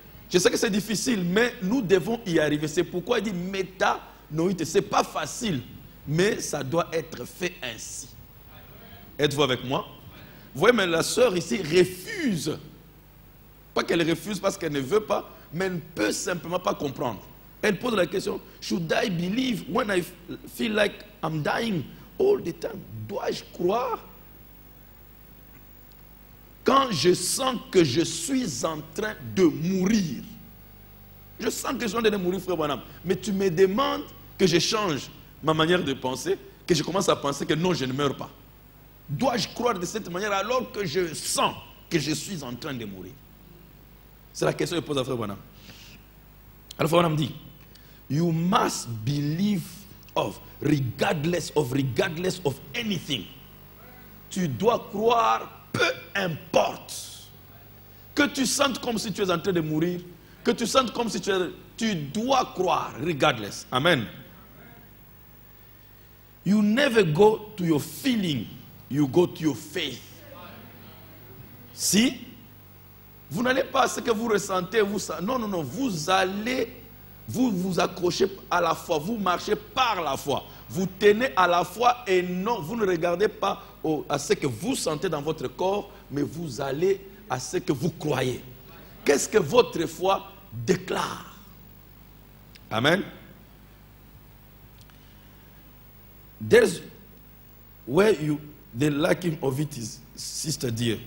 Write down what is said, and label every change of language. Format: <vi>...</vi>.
<fr>Je sais que c'est difficile, mais nous devons y arriver. C'est pourquoi il dit métanoïte. Ce n'est pas facile, mais ça doit être fait ainsi. Êtes-vous avec moi? Vous voyez, mais la sœur ici refuse. Pas qu'elle refuse parce qu'elle ne veut pas, mais elle ne peut simplement pas comprendre. Elle pose la question,</fr> <en>should I believe when I feel like I'm dying all the time?</en> <fr>Dois-je croire quand je sens que je suis en train de mourir? Je sens que je suis en train de mourir, frère Branham. Mais tu me demandes que je change ma manière de penser, que je commence à penser que non, je ne meurs pas. Dois-je croire de cette manière alors que je sens que je suis en train de mourir? C'est la question que pose à frère Branham. Alors frère Branham dit,</fr> <en>you must believe regardless of anything.</en> <fr>Tu dois croire, peu importe. Que tu sentes comme si tu es en train de mourir, que tu sentes comme si tu dois croire,</fr> <en>regardless.</en> <fr>Amen.</fr> <en>You never go to your feeling, you go to your faith.</en> <fr>Si vous n'allez pas à ce que vous ressentez, non, vous allez vous accrochez à la foi, vous marchez par la foi. Vous tenez à la foi et non, vous ne regardez pas à ce que vous sentez dans votre corps, mais vous allez à ce que vous croyez. Qu'est-ce que votre foi déclare? Amen.</fr> <en>There's where you the lacking of it is, sister dear.</en>